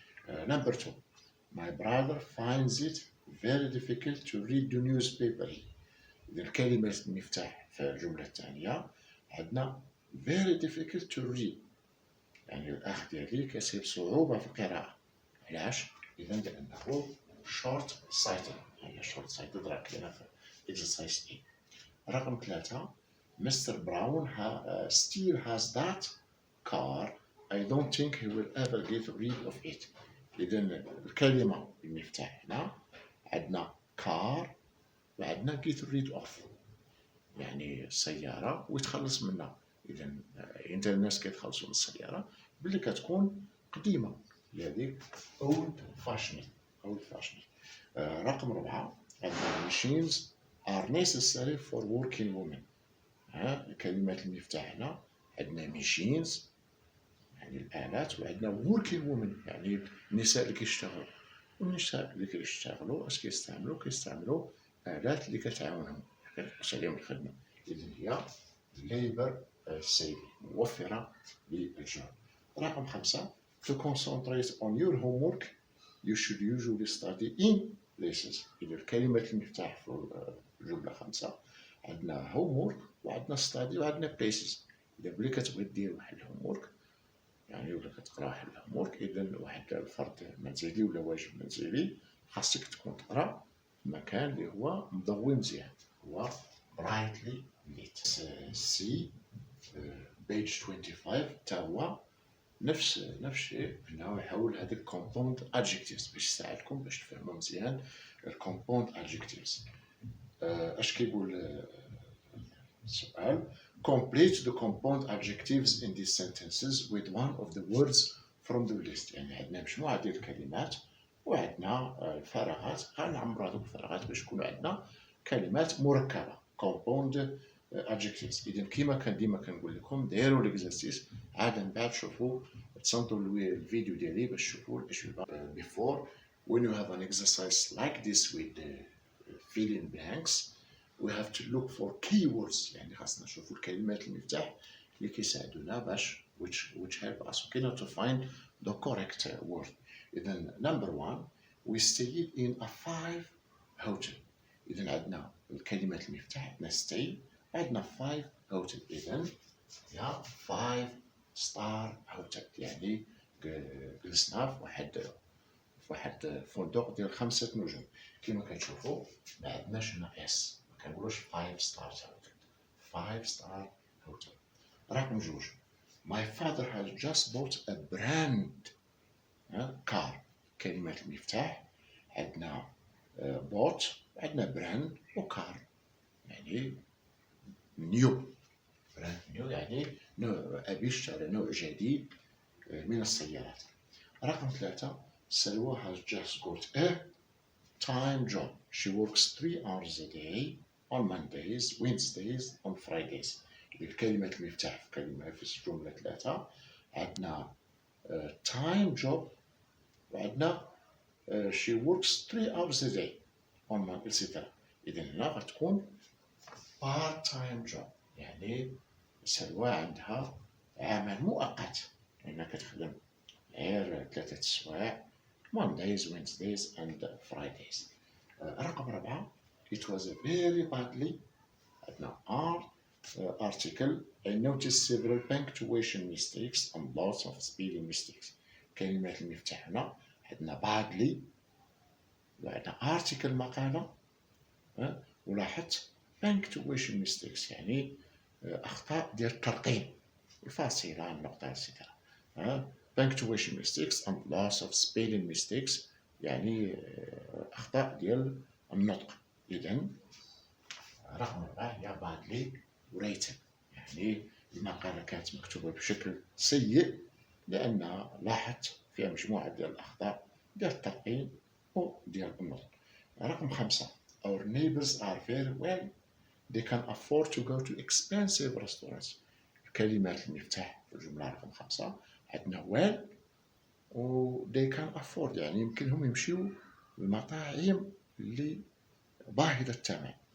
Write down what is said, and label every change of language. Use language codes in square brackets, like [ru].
[en] Number 2 My brother finds it very difficult to read the newspaper. [ar] إذا الكلمات المفتاح في الجملة الثانية عندنا [en] very difficult to read، [ar] يعني الأخ ديالي كيصيب صعوبة في القراءة. علاش؟ إذا لأنه [en] short sighted، [ar] يعني short sighted راه كاينة في [en] exercise A. [ar] رقم 3 [en] Mr. Brown still has that car. I don't think he will ever get rid of it. [ar] إذا الكلمة المفتاح هنا عندنا car وعندنا get rid of، يعني سيارة ويتخلص منها. إذا أنت الناس كيتخلصوا من السيارة باللي كتكون قديمة، هذيك [en] old fashioned. [ar] رقم 4 [en] عندنا machines are necessary for working women. [ar] الكلمات المفتاح هنا عندنا machines يعني الآلات، وعندنا working women يعني النساء اللي كيشتغلوا. والنساء اللي كيشتغلوا اش كيستعملوا آلات اللي كتعاونهم كتنقص عليهم الخدمة. إذا هي [en] labor saving، [ar] موفرة للجهد. رقم 5 [en] to concentrate on your homework you should usually study in places. [ar] إذا الكلمات المفتاح في الجملة 5 عندنا homework وعندنا study وعندنا places. إذا بلي كتبغي دير واحد الهومورك يعني ولا كتقرا واحد الهومورك، إذا واحد الفرض منزلي ولا واجب منزلي خاصك تكون تقرا في مكان اللي هو مضوي مزيان، هو [en] brightly lit. [ar] سي [en] page 25 [ar] تا هو نفس الشيء، انه يحول هذيك [en] compound adjectives [ar] باش يساعدكم باش تفهموا مزيان الكومباوند adjectives. اش كيقول السؤال؟ [en] complete the compound adjectives in these sentences with one of the words from the list. [ar] يعني عندنا مجموعة ديال الكلمات وعندنا الفراغات، غنعمروا هذوك الفراغات باش يكونوا عندنا كلمات مركبة [en] compound adjectives. [ar] إذا كيما ديما كنقول لكم ديروا الاكزرسيس عاد من بعد شوفوا تصنتوا الفيديو ديالي باش تشوفوا الأجوبة. [en] before when you have an exercise like this with fill in blanks we have to look for keywords. [ar] يعني خاصنا نشوفوا الكلمات المفتاح اللي كيساعدونا باش [en] which help us to find the correct word. [ar] إذا [en] number 1 we stayed in a 5 hotel. [ar] إذا عندنا الكلمات المفتاح عندنا stay عندنا 5 hotel. إذا يا [en] 5 star hotel [ar] يعني جلسنا في واحد فندق ديال 5 نجوم. كما كتشوفوا ما عندناش ناقص، ما كنقولوش [en] 5 star hotel، [ar] 5 star hotel. رقم 2 [en] my father has just bought a brand car. [ar] كلمات المفتاح عندنا bought عندنا brand وكار يعني نيو، براند نيو يعني نوع أبي اشترى نوع جديد من السيارات. رقم 3 [en] سلوى has just got a time job. She works 3 hours a day on Mondays, Wednesdays, on Fridays. [ar] الكلمات المفتاح في الجملة 3 عندنا [en] time job [ar] وعندنا [en] she works 3 hours a day on Monday etc. [ar] إذا هنا غتكون [en] part time job [ar] يعني سلوى عندها عمل مؤقت لأنها كتخدم غير 3 سوايع [en] Mondays, Wednesdays and Fridays. [ar] رقم 4 [en] it was a very badly [ar] عندنا [en] article I noticed several punctuation mistakes and lots of spelling mistakes. [ar] كلمات المفتاح هنا عندنا badly وعندنا article مقالة ولاحظت [en] punctuation mistakes [ar] يعني أخطاء ديال الترقيم الفاصلة النقطة السترة. [en] punctuation mistakes and lots of spelling mistakes [ar] يعني أخطاء ديال النطق. إذن رقم 4 هي [en] badly written [ar] يعني المقالة كانت مكتوبة بشكل سيء لأنها لاحظت فيها مجموعة ديال الأخطاء ديال الترقيم وديال النطق. رقم 5 [en] our neighbors are very well they can afford to go to expensive restaurants. [ar] الكلمات المفتاح في الجملة رقم 5 عندنا well و [en] they can afford [ar] يعني يمكنهم يمشيو للمطاعم اللي باهظة الثمن.